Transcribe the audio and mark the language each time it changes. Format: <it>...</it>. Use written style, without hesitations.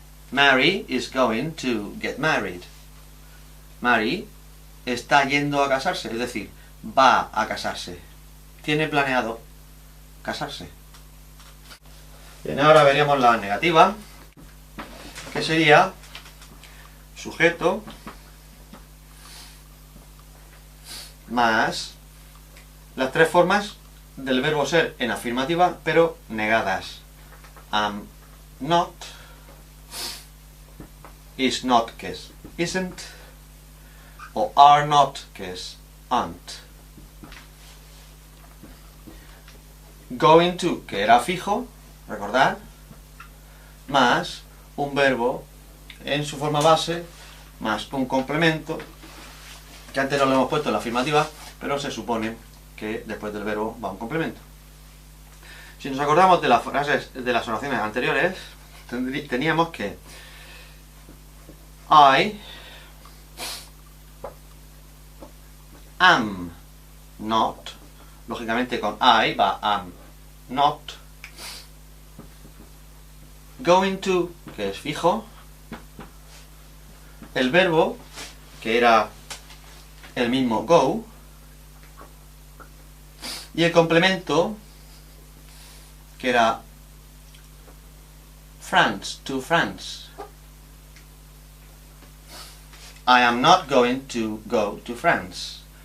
<en>Mary is going to get married.</en> <es>Mary está yendo a casarse, es decir, va a casarse. Tiene planeado casarse. Bien, ahora veríamos la negativa, que sería sujeto más las tres formas del verbo ser en afirmativa, pero negadas. Am not, is not, que es isn't, o are not, que es aren't. Going to, que era fijo, recordad, más un verbo en su forma base, más un complemento, que antes no lo hemos puesto en la afirmativa, pero se supone que después del verbo va un complemento. Si nos acordamos de las frases, de las oraciones anteriores, teníamos que I am not, lógicamente con I va am not, going to, que es fijo, el verbo, que era el mismo go, y el complemento, que era France, to France.</es> <en>I am not going to go to France.</en>